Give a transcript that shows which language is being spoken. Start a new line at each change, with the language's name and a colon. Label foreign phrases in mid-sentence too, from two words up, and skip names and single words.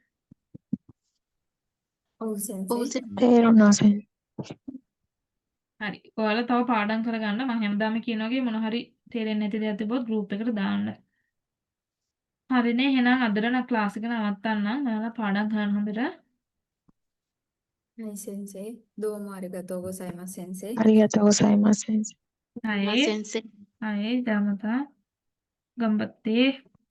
Sinhala: ඔව් ඔව් සෙන්සෙයි. සෙන්සර්. තේරුණා සෙන්. හරි. ඔයාලා තව පාඩම් කරගන්න මම හැමදාම කියන වගේ මොන හරි තේරෙන්නේ නැති දේවල් තිබ්බොත් group එකට දාන්න. හරිනේ එහෙනම් අදට නම් ක්ලාස් එක නවත්තන්නම්. ඔයාලා පාඩම් කරන්න හොඳට.
Japanese: はい、先生。どうもありがとうございます、先生。ありがとうございます先生。 හයි. සෙන්සර්. はい。また。頑張って